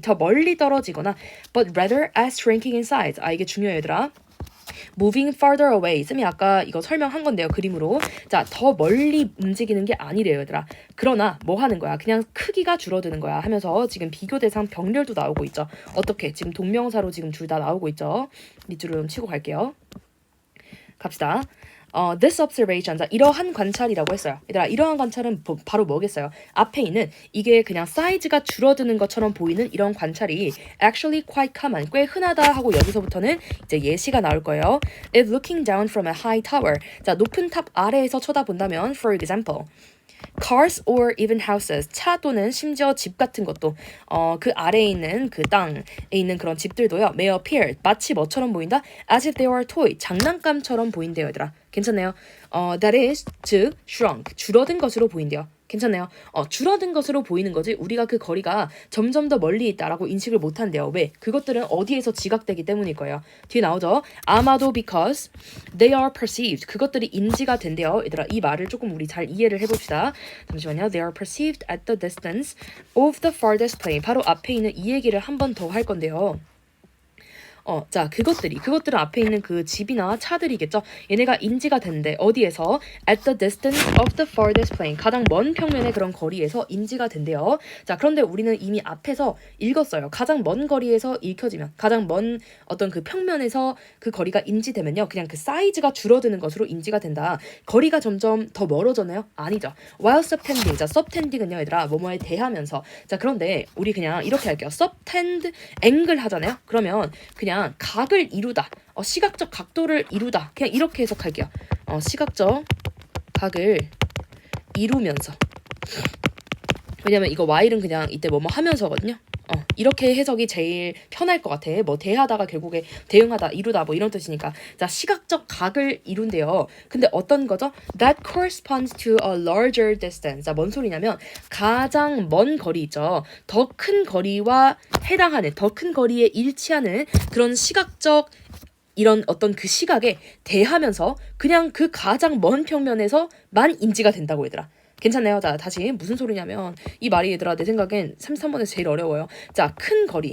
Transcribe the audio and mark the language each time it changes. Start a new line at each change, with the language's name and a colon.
Korean: 더 멀리 떨어지거나
English: but rather as shrinking in size.
Korean: 아, 이게 중요해요, 얘들아.
English: moving farther away.
Korean: 쌤이 아까 이거 설명한 건데요. 그림으로. 자, 더 멀리 움직이는 게 아니래요, 얘들아. 그러나 뭐 하는 거야? 그냥 크기가 줄어드는 거야 하면서 지금 비교 대상 병렬도 나오고 있죠. 어떻게? 지금 동명사로 지금 둘 다 나오고 있죠. 밑줄을 좀 치고 갈게요. 갑시다.
English: This observation,
Korean: 자, 이러한 관찰이라고 했어요. 얘들아, 이러한 관찰은 바로 뭐겠어요? 앞에 있는 이게 그냥 사이즈가 줄어드는 것처럼 보이는 이런 관찰이
English: actually quite common,
Korean: 꽤 흔하다 하고 여기서부터는 이제 예시가 나올 거예요.
English: If looking down from a high tower,
Korean: 자, 높은 탑 아래에서 쳐다본다면,
English: for example, cars or even houses,
Korean: 차 또는 심지어 집 같은 것도 그 아래에 있는 그 땅에 있는 그런 집들도요.
English: may appear,
Korean: 마치 뭐처럼 보인다?
English: as if they were toy,
Korean: 장난감처럼 보인대요, 얘들아. 괜찮나요?
English: that is,
Korean: 즉, shrunk, 줄어든 것으로 보인대요. 괜찮나요? 줄어든 것으로 보이는 거지 우리가 그 거리가 점점 더 멀리 있다라고 인식을 못한대요. 왜? 그것들은 어디에서 지각되기 때문일 거예요. 뒤에 나오죠. 아마도
English: because they are perceived.
Korean: 그것들이 인지가 된대요. 얘들아, 이 말을 조금 우리 잘 이해를 해봅시다. 잠시만요.
English: They are perceived at the distance of the farthest plane.
Korean: 바로 앞에 있는 이 얘기를 한 번 더 할 건데요. 자, 그것들은 앞에 있는 그 집이나 차들이겠죠. 얘네가 인지가 된대. 어디에서?
English: At the distance of the farthest plane.
Korean: 가장 먼 평면의 그런 거리에서 인지가 된대요. 자, 그런데 우리는 이미 앞에서 읽었어요. 가장 먼 거리에서 읽혀지면, 가장 먼 어떤 그 평면에서 그 거리가 인지되면요. 그냥 그 사이즈가 줄어드는 것으로 인지가 된다. 거리가 점점 더 멀어졌나요? 아니죠.
English: While subtending.
Korean: 자, subtending은요, 얘들아, 뭐뭐에 대하면서. 자, 그런데 우리 그냥 이렇게 할게요.
English: subtend angle
Korean: 하잖아요. 그러면 그냥 각을 이루다, 시각적 각도를 이루다, 그냥 이렇게 해석할게요. 시각적 각을 이루면서. 왜냐면 이거 while은 그냥 이때 뭐뭐 하면서거든요. 이렇게 해석이 제일 편할 것 같아. 뭐 대하다가 결국에 대응하다, 이루다 뭐 이런 뜻이니까. 자, 시각적 각을 이룬대요. 근데 어떤 거죠?
English: That corresponds to a larger distance.
Korean: 자, 뭔 소리냐면 가장 먼 거리 있죠. 더 큰 거리와 해당하는, 더 큰 거리에 일치하는 그런 시각적 이런 어떤 그 시각에 대하면서 그냥 그 가장 먼 평면에서만 인지가 된다고 얘들아. 괜찮나요? 자, 다시 무슨 소리냐면 이 말이 얘들아 내 생각엔 33번에서 제일 어려워요. 자, 큰 거리.